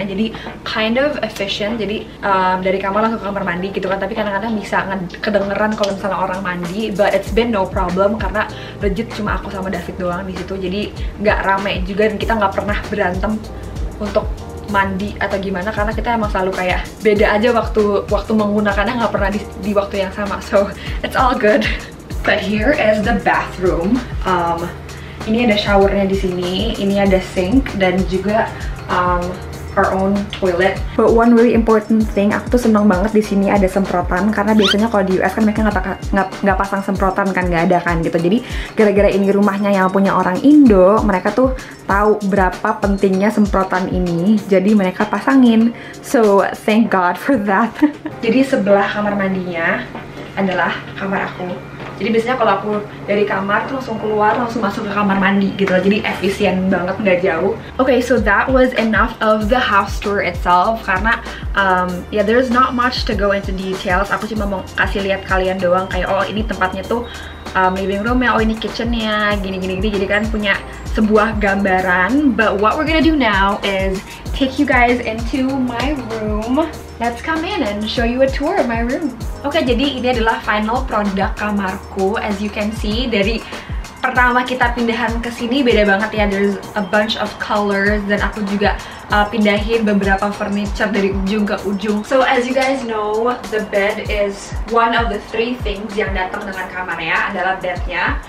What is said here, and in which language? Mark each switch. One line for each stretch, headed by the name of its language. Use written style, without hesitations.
Indonesian: Jadi
English: kind of efficient.
Indonesian: Jadi dari kamar langsung ke kamar mandi gitu kan. Tapi kadang-kadang bisa kedengeran kalau misalnya orang mandi,
English: but it's been no problem
Indonesian: karena legit cuma aku sama David doang di situ. Jadi nggak rame juga, dan kita nggak pernah berantem untuk mandi atau gimana karena kita emang selalu kayak beda aja waktu menggunakannya, nggak pernah di waktu yang sama.
English: So it's all good. But here is the bathroom.
Indonesian: Ini ada showernya di sini, ini ada sink, dan juga
English: our own toilet. But one really important thing,
Indonesian: aku tuh seneng banget di sini ada semprotan, karena biasanya kalau di US kan mereka nggak pasang semprotan kan, nggak ada kan gitu. Jadi gara-gara ini rumahnya yang punya orang Indo, mereka tuh tahu berapa pentingnya semprotan ini, jadi mereka pasangin.
English: So thank God for that.
Indonesian: Jadi sebelah kamar mandinya adalah kamar aku. Jadi biasanya kalau aku dari kamar tuh langsung keluar, langsung masuk ke kamar mandi gitu loh. Jadi efisien banget, nggak jauh.
English: Okay, so that was enough of the house tour itself. Karena yeah, there's not much to go into details.
Indonesian: Aku cuma mau kasih lihat kalian doang kayak, oh ini tempatnya tuh living room ya, oh ini kitchennya, gini-gini. Jadi kan punya sebuah gambaran.
English: But what we're gonna do now is take you guys into my room. Let's come in and show you a tour of my room.
Indonesian: Oke, jadi ini adalah final produk kamarku.
English: As you can see,
Indonesian: dari pertama kita pindahan ke sini beda banget ya.
English: There's a bunch of colors,
Indonesian: dan aku juga pindahin beberapa furniture dari ujung ke ujung.
English: So as you guys know, the bed is one of the 3 things
Indonesian: yang datang dengan kamarnya, adalah bednya.